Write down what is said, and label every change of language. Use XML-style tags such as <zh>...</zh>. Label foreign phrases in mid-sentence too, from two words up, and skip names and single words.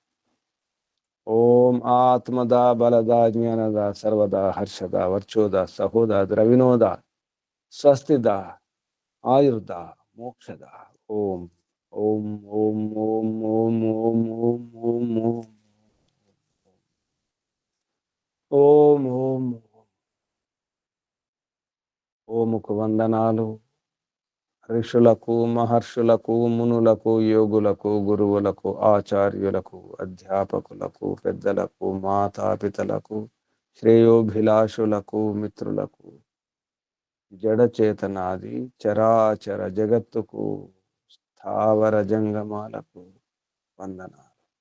<sa>ओम आत्मदा बलदा ज्ञानदा सर्वदा हर्षदा वर्चोदा सहोदा द्रविनोदा स्वस्तिदा आयुर्दा मोक्षदा ओम ओम ओम ओम ओम ओम ओम ओम ओम ओम ओम</sa> <te>ఓముకు వందనాలు ఋషులకు మహర్షులకు మునులకు యోగులకు గురువులకు ఆచార్యులకు అధ్యాపకులకు పెద్దలకు మాతాపితలకు శ్రేయోభిలాషులకు మిత్రులకు జడచేతనాది చరాచర జగత్తుకు స్థావర జంగమాలకు వందనాలు</te>